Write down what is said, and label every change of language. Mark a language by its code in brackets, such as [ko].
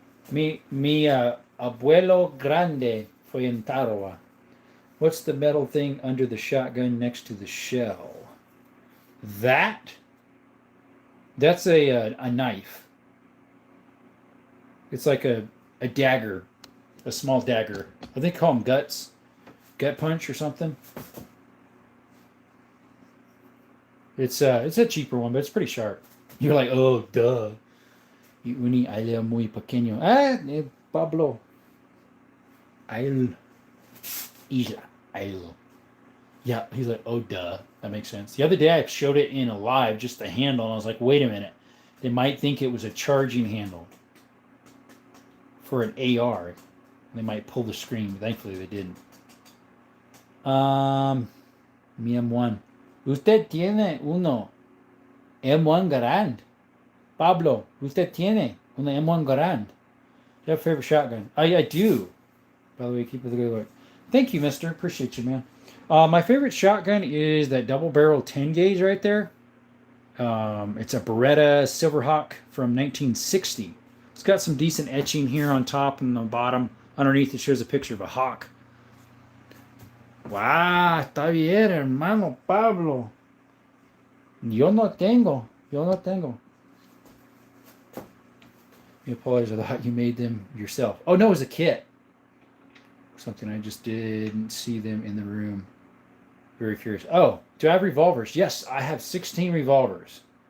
[es] Mi abuelo grande fue en Tarawa. [en] What's the metal thing under the shotgun next to the shell? That's a knife. It's like a dagger, a small dagger. I think they call them gut punch or something. It's a cheaper one, but it's pretty sharp. You're like, oh, duh. [es] Y uni algo muy pequeño. [en] Pablo. Isla. Yeah, he's like, oh, duh. That makes sense. The other day I showed it in a live, just the handle, and I was like, wait a minute. They might think it was a charging handle for an AR. They might pull the screen, but thankfully they didn't. [es] Mi M1. Usted tiene uno M1 Garand. [en] Pablo, [es] usted tiene una M1 Garand. [en] Do you have a favorite shotgun? I do. By the way, keep it the good work. Thank you, mister. Appreciate you, man. My favorite shotgun is that double barrel 10 gauge right there. It's a Beretta Silverhawk from 1960. It's got some decent etching here on top and the bottom. Underneath it shows a picture of a hawk. [es] Wow, está bien, hermano Pablo. Yo no tengo. [en] You apologize, I thought you made them yourself. Oh, no, it was a kit. Something I just didn't see them in the room. Very curious. Oh, do I have revolvers? Yes, I have 16 revolvers.